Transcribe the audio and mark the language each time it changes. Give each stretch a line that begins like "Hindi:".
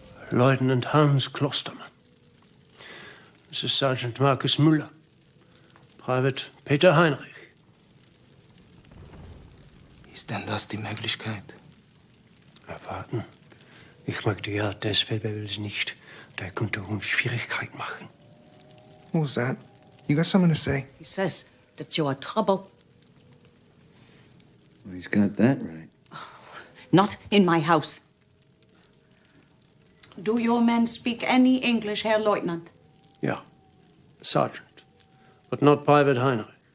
English: Lieutenant Hans Klostermann. This is Sergeant Markus Müller. Private Peter Heinrich.
German: Ist denn das die Möglichkeit? Erwarten. Ich mag die ja deswegen will es nicht. Der könnte uns Schwierigkeit machen.
English: What was that? You got something to say? He says that you are trouble. Well, he's got that right. Not in my house. Do your men speak any English, Herr Lieutenant? Ja, Sergeant. But not Private Heinrich.